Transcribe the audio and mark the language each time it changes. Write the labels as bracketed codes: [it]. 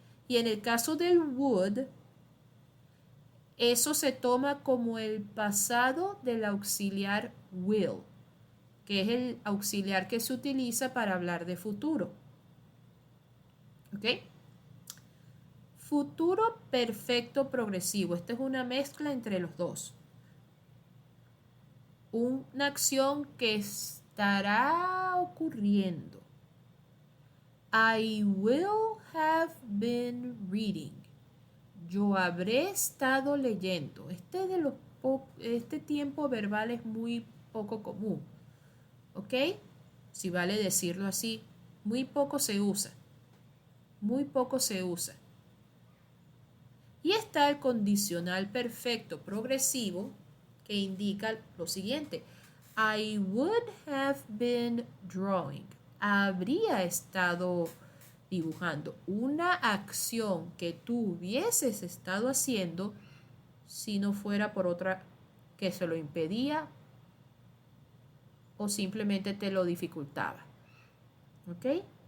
[es] Y en el caso del would, eso se toma como el pasado del auxiliar will, que es el auxiliar que se utiliza para hablar de futuro. ¿Ok? Futuro perfecto progresivo. Esta es una mezcla entre los dos. Una acción que estará ocurriendo. [en] I will have been reading. [es] Yo habré estado leyendo. Este tiempo verbal es muy poco común. ¿Ok? Si vale decirlo así, muy poco se usa. Muy poco se usa. Y está el condicional perfecto progresivo que indica lo siguiente. [en] I would have been drawing. [es] Habría estado dibujando. Una acción que tú hubieses estado haciendo si no fuera por otra que se lo impedía o simplemente te lo dificultaba. ¿Ok?